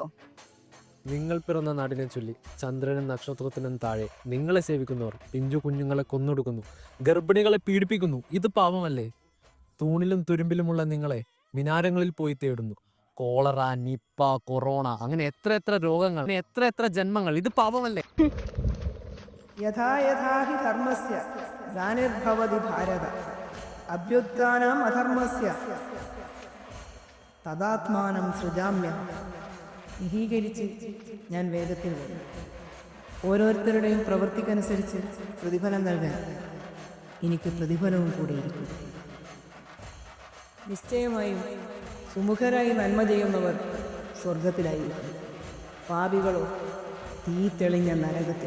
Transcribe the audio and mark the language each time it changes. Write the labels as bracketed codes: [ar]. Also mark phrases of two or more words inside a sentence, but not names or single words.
[ml] നിങ്ങൾ പിറന്ന നാടിനെ ചൊല്ലി ചന്ദ്രനും നക്ഷത്രത്തിനും താഴെ നിങ്ങളെ സേവിക്കുന്നവർ പിഞ്ചു കുഞ്ഞുങ്ങളെ കൊന്നൊടുക്കുന്നു, ഗർഭിണികളെ പീഡിപ്പിക്കുന്നു. ഇത് പാപമല്ലേ? തൂണിലും തുരുമ്പിലുമുള്ള നിങ്ങളെ മിനാരങ്ങളിൽ പോയി തേടുന്നു. കോളറ, നിപ്പ, കൊറോണ, അങ്ങനെ എത്ര രോഗങ്ങൾ, എത്ര ജന്മങ്ങൾ. ഇത് പാപമല്ലേ? [sa] यथा यथा हि धर्मस्य ग्लानिर्भवति भारत अभ्युत्थानम् अधर्मस्य तदात्मानं सृजाम्यहम्. [ml] വിഹീകരിച്ച് ഞാൻ വേദത്തിൽ വരും. ഓരോരുത്തരുടെയും പ്രവൃത്തിക്കനുസരിച്ച് പ്രതിഫലം നൽകാൻ എനിക്ക് പ്രതിഫലവും കൂടെ ഇരിക്കും. നിശ്ചയമായും സുമുഖരായി നന്മ ചെയ്യുന്നവർ സ്വർഗത്തിലായിരിക്കും, പാപികളോ തീ തെളിഞ്ഞ നരകത്തിൽ.